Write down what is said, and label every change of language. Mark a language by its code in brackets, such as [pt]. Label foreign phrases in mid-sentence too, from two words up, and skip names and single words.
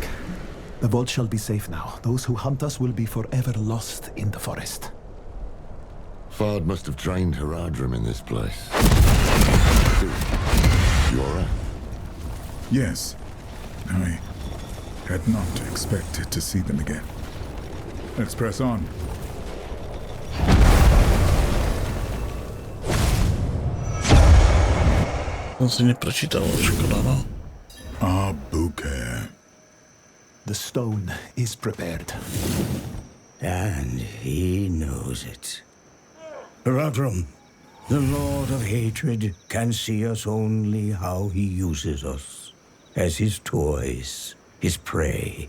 [en] The vault shall be safe now. Those who hunt us will be forever lost in the forest. Fard must have trained Haradrim in this place. You alright? Yes. I had not expected to see them again. Let's press on. [sk] Som si neprečítal, škoda, no. Abuker. [en] The stone is prepared. And he knows it. Radrum, the Lord of Hatred, can see us only how he uses us. As his toys, his prey.